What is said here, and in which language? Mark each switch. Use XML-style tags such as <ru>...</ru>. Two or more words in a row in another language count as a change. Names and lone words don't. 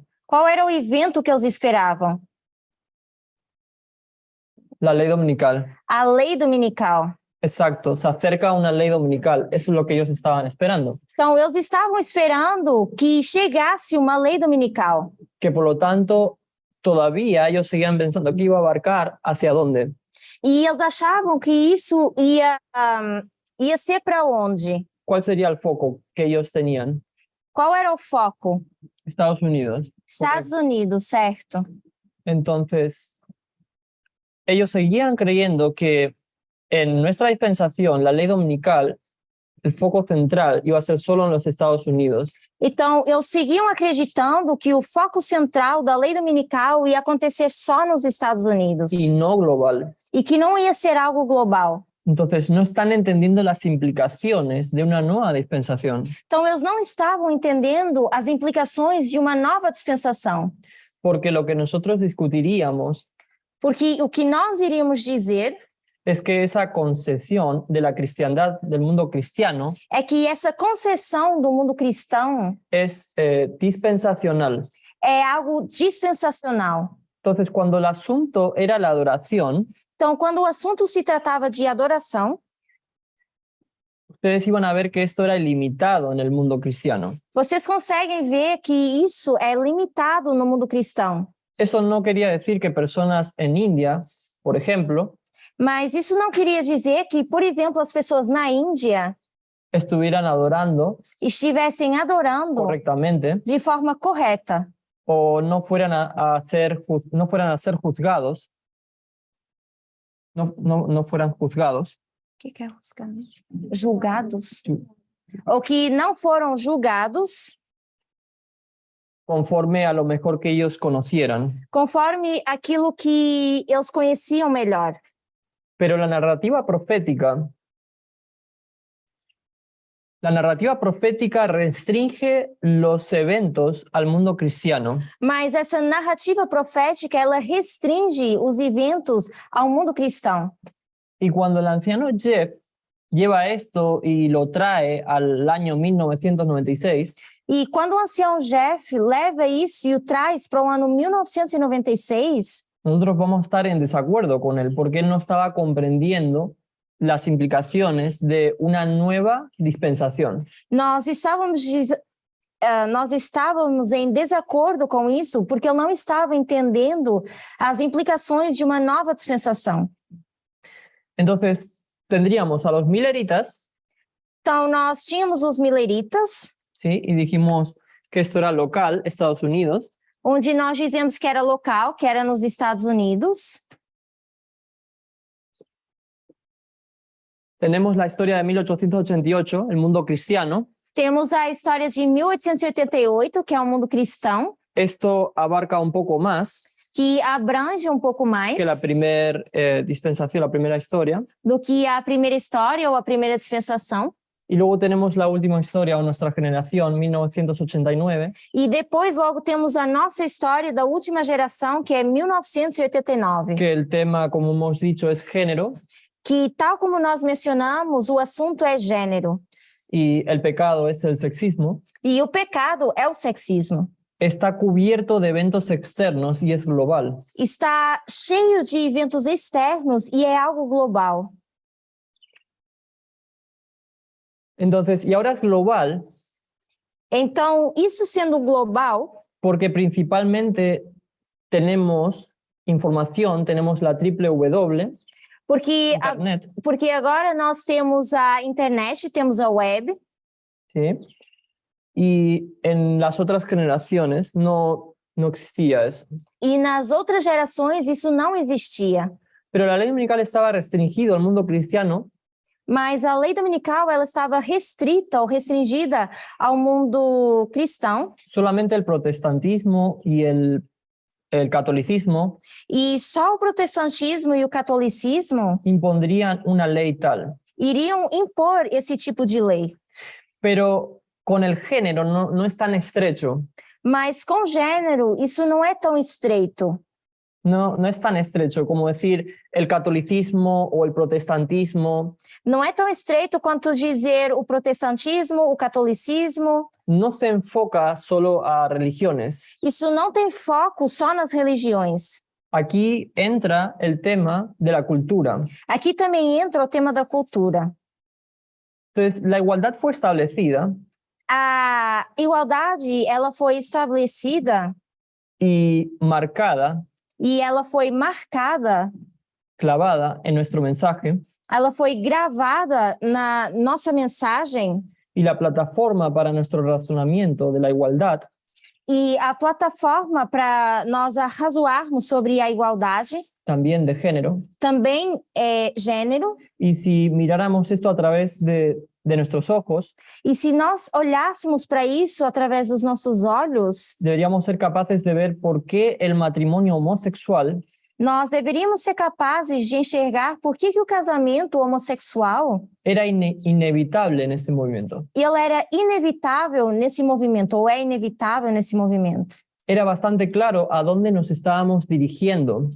<pt>Qual era o evento que eles esperavam?</pt> <es>La ley dominical.</es> <pt>A lei dominical.</pt> <es>Exacto, se acerca una ley dominical. Eso es lo que ellos estaban esperando.</es> <pt>Então, eles estavam esperando que chegasse uma lei dominical.</pt> <es>Que por lo tanto, todavía ellos seguían pensando que iba a abarcar hacia dónde.</es> <pt>E eles achavam que isso ia ser para onde?</pt> <es>¿Cuál sería el foco que ellos tenían?</es> <pt>Qual era o foco? Estados Unidos. Estados Unidos, certo?</pt> <es>Entonces, ellos seguían creyendo que en nuestra dispensación, la ley dominical, el foco central iba a ser solo en los Estados Unidos.</es> <pt>Então, eles seguiam acreditando que o foco central da lei dominical ia acontecer só nos Estados Unidos</pt> <es>Y no global.</es> <pt>e que não ia ser algo global.</pt> <es>Entonces, no están entendiendo las implicaciones de una nueva dispensación.</es> <pt>Então, eles não estavam entendendo as implicações de uma nova dispensação.</pt> <es>Porque lo que nosotros discutiríamos</es> <pt>Porque o que nós iríamos dizer</pt> <es>es que esa concepción de la cristiandad, del mundo cristiano,</es> <pt>é que essa concessão do mundo cristão</pt> <es>es dispensacional.</es> <pt>é algo dispensacional.</pt> <es>Entonces, cuando el asunto era la adoración,</es> <pt>Então, quando o assunto se tratava de adoração,</pt> <es>ustedes iban a ver que esto era ilimitado en el mundo cristiano.</es> <pt>vocês conseguem ver que isso é limitado no mundo cristão.</pt> <es>Eso no quería decir que personas en India, por ejemplo,</es> <pt>Mas isso não queria dizer que, por exemplo, as pessoas na Índia</pt> <es>estuvieran adorando</es> <pt>estivessem adorando</pt> <es>correctamente</es> <pt>de forma correta</pt> <es>o no fueran no fueran a ser juzgados, no fueran juzgados</es> <pt>O que é julgamento? Julgados. Ou que não foram julgados</pt> <es>conforme a lo mejor que ellos conocieran.</es> <pt>conforme aquilo que eles conheciam melhor.</pt> <es>Pero la narrativa profética restringe los eventos al mundo cristiano</es> <pt>Mas essa narrativa profética, ela restringe os eventos ao mundo cristão.</pt> <es>y cuando el anciano Jeff lleva esto y lo trae al año 1996,</es> <pt>E quando o ancião Jeff leva isso e o traz para o ano 1996,</pt> <es>nosotros vamos a estar en desacuerdo con él porque él no estaba comprendiendo las implicaciones de una nueva dispensación.</es> <pt>nós estávamos em desacordo com isso porque eu não estava entendendo as implicações de uma nova dispensação.</pt> <es>Entonces, tendríamos a los mileritas,</es> <pt>Então, nós tínhamos os mileritas,</pt> <es>¿sí? Y dijimos que esto era local, Estados Unidos.</es> <pt>onde nós dizemos que era local, que era nos Estados Unidos.</pt> <es>Tenemos la historia de 1888, el mundo cristiano.</es> <pt>Temos a história de 1888, que é o mundo cristão,</pt> <es>Esto abarca un poco más</es> <pt>que abrange um pouco mais</pt> <es>que la primera dispensación, la primera historia.</es> <pt>do que a primeira história ou a primeira dispensação.</pt> <es>Y luego tenemos la última historia o nuestra generación, 1989,</es> <pt>E depois, logo, temos a nossa história da última geração, que é 1989.</pt> <es>que el tema, como hemos dicho, es género</es> <pt>Que, tal como nós mencionamos, o assunto é gênero.</pt> <es>y el pecado es el sexismo.</es> <pt>E o pecado é o sexismo.</pt> <es>Está cubierto de eventos externos y es global.</es> <pt>Está cheio de eventos externos e é algo global.</pt> <es>Entonces, y ahora es global</es> <pt>Então, isso sendo global,</pt> <es>porque principalmente tenemos información, tenemos la www,</es> <pt>porque, internet, porque agora nós temos a internet, temos a web,</pt> <es>¿sí? Y en las otras generaciones no existía eso.</es> <pt>e nas outras gerações isso não existia.</pt> <es>Pero la ley dominical estaba restringido al mundo cristiano</es> <pt>Mas a lei dominical ela estava restrita ou restringida ao mundo cristão,</pt> <es>solamente el protestantismo y el catolicismo</es> <pt>e só o protestantismo e o catolicismo</pt> <es>impondrían una ley tal.</es> <pt>iriam impor esse tipo de lei.</pt> <es>Pero con el género no es tan estrecho.</es> <pt>Mas com gênero, isso não é tão estreito.</pt> <es>No es tan estrecho como decir el catolicismo o el protestantismo.</es> <pt>Não é tão estreito quanto dizer o protestantismo, o catolicismo.</pt> <es>No se enfoca solo a religiones.</es> <pt>Isso não tem foco só nas religiões.</pt> <es>Aquí entra el tema de la cultura.</es> <pt>Aqui também entra o tema da cultura.</pt> <es>Entonces, la igualdad fue establecida</es> <pt>A igualdade, ela foi estabelecida</pt> <es>y marcada,</es> <pt>e ela foi marcada,</pt> <es>clavada en nuestro mensaje,</es> <pt>ela foi gravada na nossa mensagem,</pt> <es>y la plataforma para nuestro razonamiento de la igualdad</es> <pt>e a plataforma para nós arrazoarmos sobre a igualdade</pt> <es>también de género.</es> <pt>também é gênero.</pt> <es>Y si miráramos esto a través de nuestros ojos,</es> <pt>E se nós olhássemos para isso através dos nossos olhos,</pt> <es>deberíamos ser capaces de ver por qué el matrimonio homosexual</es> <pt>nós deveríamos ser capazes de enxergar por que o casamento homossexual</pt> <es>era inevitable en este movimiento.</es> <pt>ele era inevitável nesse movimento, ou é inevitável nesse movimento.</pt> <es>Era bastante claro a dónde nos estábamos dirigiendo.</es>